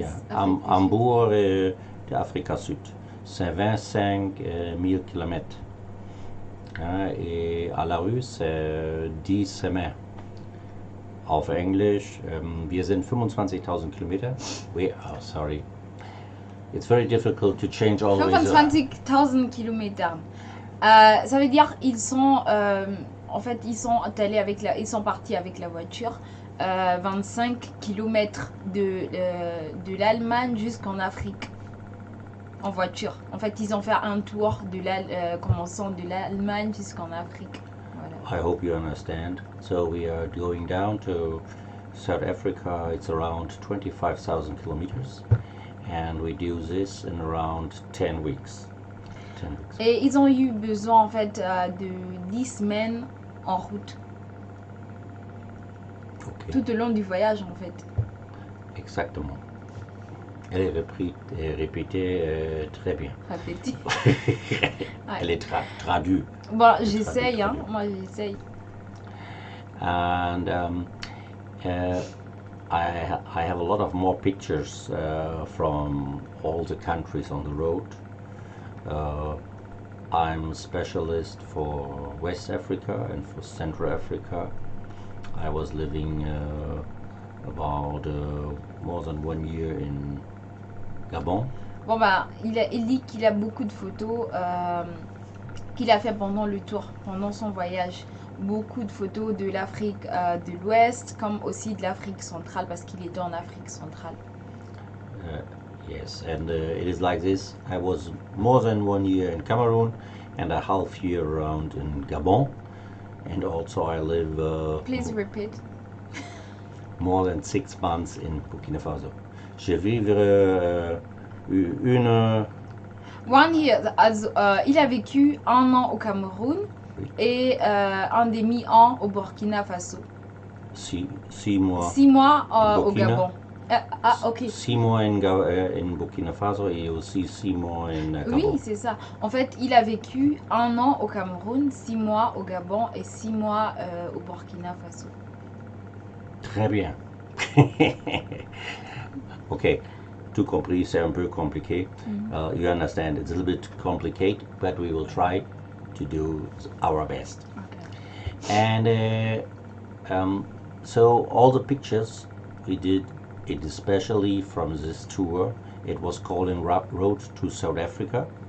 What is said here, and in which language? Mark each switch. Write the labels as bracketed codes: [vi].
[fr] Hambourg de Afrique Sud. C'est 25 000 km. Et à la rue, c'est 10 semaines. [de] Auf Englisch, wir sind 25.000 Kilometer. [en] Sorry. It's very difficult to change all 25.000 km. [fr] Ça veut dire ils sont en fait ils sont partis avec la voiture 25 km de l'Allemagne jusqu'en Afrique en voiture. En fait, ils ont fait un tour commençant de l'Allemagne jusqu'en Afrique. [en] Voilà. I hope you understand. So we are going down to South Africa. It's around 25,000 kilometers, and we do this in around 10 weeks. [fr] Et ils ont eu besoin en fait de 10 semaines en route. Okay. Tout au long du voyage en fait. Exactement. Elle est répétée très bien. Répétée. Elle est traduite. Bon, j'essaye, hein. Moi j'essaye. [en] And I have a lot of more pictures from all the countries on the road. I'm a specialist for West Africa and for Central Africa. I was living about more than 1 year in Gabun. [fr] Bon bah, il dit qu'il a beaucoup de photos qu'il a fait pendant le tour, pendant son voyage. Beaucoup de photos de l'Afrique de l'Ouest, comme aussi de l'Afrique centrale, parce qu'il était en Afrique centrale. [en] Yes, and it is like this. I was more than 1 year in Cameroun and a half year around in Gabon, and also I live. Please repeat. More than 6 months in Burkina Faso. [fr] Je vivre une. [en] 1 year. [fr] Also, il a vécu 1 an au Cameroun, oui, et un demi-an au Burkina Faso. 6 mois. 6 mois au Gabon. Ok. 6 mois in Burkina Faso et aussi 6 mois in Gabon. Oui, c'est ça. En fait, il a vécu 1 an au Cameroun, 6 mois au Gabon et 6 mois au Burkina Faso. Très bien. Ok, tout compris, c'est un peu compliqué. [en] You understand, it's a little bit complicated, but we will try to do our best. Okay. And so all the pictures we did, it especially from this tour, it was called in Road to South Africa.